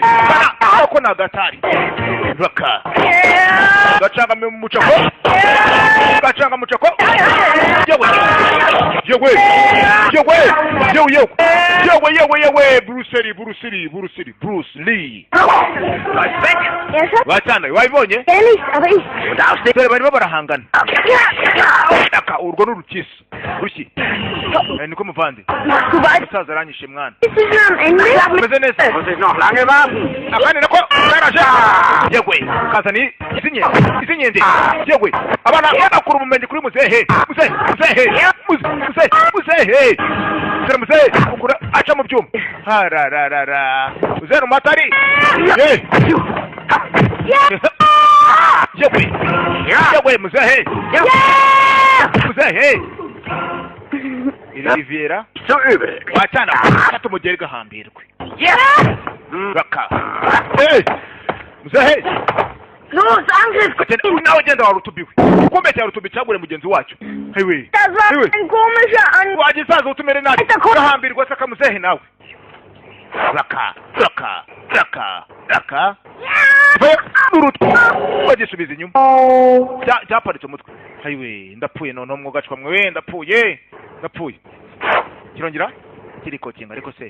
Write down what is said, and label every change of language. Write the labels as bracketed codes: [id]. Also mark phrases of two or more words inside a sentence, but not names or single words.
[rw] Ako na gatari. Raka. Gacanga mu mucako. Yewe, Bruce Lee. Wachana, wabibonye? [de] Ehrlich, aber ich... [rw] Dore barimo barahangana. Aka urwo n'urukisi. Rushyi. Niko muvande. Musaza aranyishe mwana. [de] Bist du schon am Ende? [rw] Meze neza. [de] Muss ich noch lange warten? [rw] Akandi nako karaje. Yewe, kazani izinyende. Yewe, abana bakuru ubumenyi kuri muzehe. Muzehe. Ukura aca mu byuma. Harararara. Muzehe n'umatari. Yewe, muzehe. Riviera. [de] So übel. [rw] Wachana, tumugere gahambirwe. Raka. Muzehe. [de] Los, Angriff! [rw] Nawe genda warutubiwe. Ukomeye warutubi cyagure mugenzi wacu. Hewe. [de] Das war ein komischer Anruf. [rw] Wagisaza utumere nabi. Gahambirwa saka muzehe nawe. Raka. Wagisubiza inyuma. Cyaparitse umutwe. Hayiwe, ndapfuye none umwugacwa mwe ndapfuye. Kirongera kiriko kinga ariko se.